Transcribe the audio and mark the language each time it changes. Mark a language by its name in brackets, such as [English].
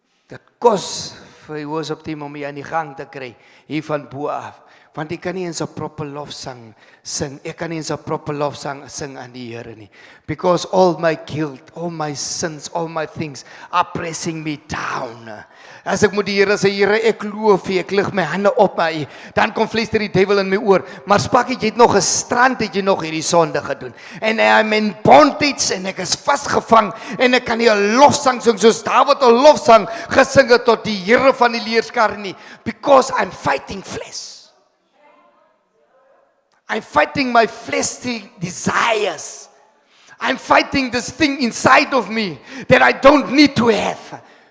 [Afrikaans] Dit kos vir Joseph Team om hier aan die gang te kry, hier van bo af. Want ek kan nie eens 'n proper lofsang sing. Ek kan nie eens 'n proper lofsang sing aan die Here nie. [English] Because all my guilt, all my sins, all my things are pressing me down. [Afrikaans] As ek moet die Here sê, Here, ek loof U, ek lig my hande op na U, dan kom fluister die duiwel in my oor. Maar Spakkie, jy het nog gestrand, het jy nog hierdie sonde gedoen. En [English] I'm in bondage [Afrikaans] en ek is vasgevang en ek kan nie 'n lofsang sing soos Dawid 'n lofsang gesing het tot die Here van die leerskare nie. [English] Because I'm fighting flesh. I'm fighting my fleshly desires. I'm fighting this thing inside of me that I don't need to have.